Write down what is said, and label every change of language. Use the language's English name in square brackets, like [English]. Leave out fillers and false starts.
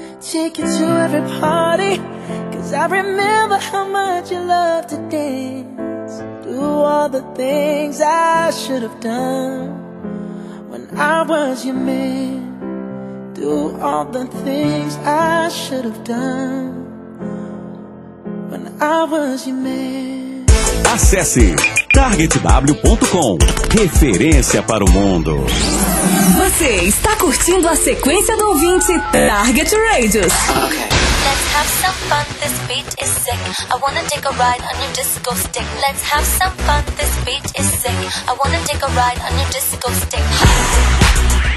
[English] Take you to every party, 'cause I remember how much you loved to dance. Do all the things I should have done when I was your man. Do all the things I should have done when I was your man. [Portuguese] Acesse targetw.com, referência para o mundo. Você está curtindo a sequência do ouvinte Target Radios. [English] Okay. Let's have some fun, this beat is sick. I wanna take a ride on your disco stick. Let's have some fun, this beat is sick. I wanna take a ride on your disco stick.